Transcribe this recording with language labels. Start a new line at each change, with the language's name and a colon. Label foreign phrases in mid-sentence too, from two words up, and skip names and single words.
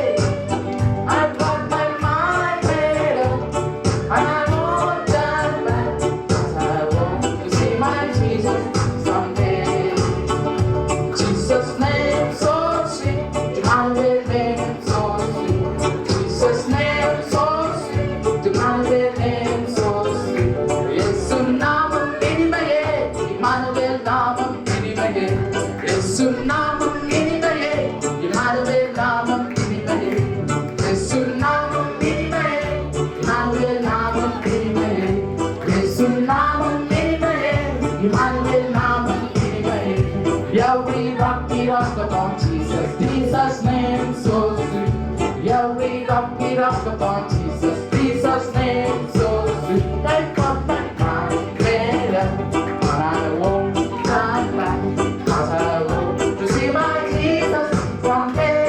English: I've got my mind made up, and I won't turn back, 'cause I want to see my Jesus someday. Jesus' name so sweet, Emmanuel name so sweet. Jesus' name so sweet, Emmanuel name so sweet.
Tamil: இயேசு நாமம் இனிமையே, இம்மானுவேல் நாமம் இனிமையே. இயேசு நாமம் இனிமையே, இம்மானுவேல் நாமம் இனிமையே. இயேசு நாமம் இனிமையே, இம்மானுவேல் நாமம் இனிமையே. இயேசு நாமம் இனிமையே, இம்மானுவேல் நாமம் இனிமையே.
English: Yeah, we rock it upon Jesus, Jesus' name so sweet. Yeah, we rock it upon Jesus, Jesus' name so sweet. I've got my mind made up, but I won't turn back, 'cause I want to see my Jesus someday.